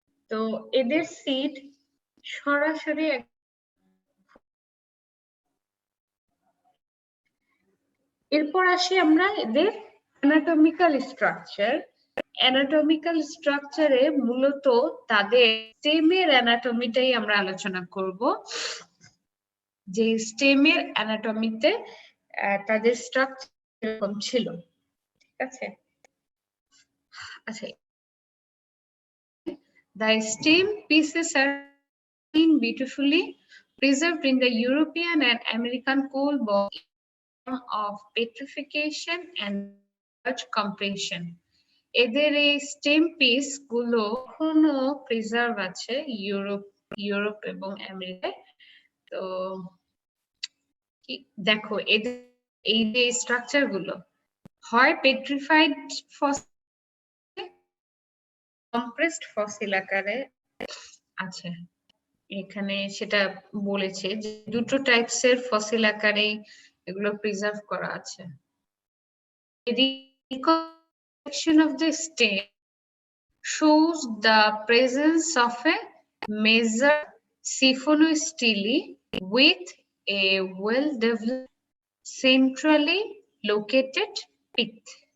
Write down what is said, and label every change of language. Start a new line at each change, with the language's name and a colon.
Bangla: তো এদের সিড সরাসরি এরপর আসি আমরা এদের অ্যানাটমিক্যাল স্ট্রাকচার। অ্যানাটমিক্যাল স্ট্রাকচারে মূলত তাদের স্টেমের অ্যানাটমিটাই আমরা আলোচনা করব, যে স্টেমের অ্যানাটমিতে তাদের স্ট্রাকচার এরকম ছিল, ঠিক আছে।
English: আচ্ছা, the stem pieces are beautifully preserved in the European and American coal bog of petrification and large compression.
Bangla: এদের এই স্টেম পিস গুলো এখনো প্রিজার্ভ আছে ইউরোপ এবং আমেরিকায়। তো দেখো এদের এই যে স্ট্রাকচার গুলো হয় পেট্রিফাইড কম্প্রেসড ফসিল আকারে আছে, এখানে সেটা বলেছে যে দুটো টাইপসের ফসিল আকারেই এগুলো প্রিজার্ভ করা আছে।
English: Reconstruction of the stem shows the presence of a major siphonostele with a well-developed centrally located pith.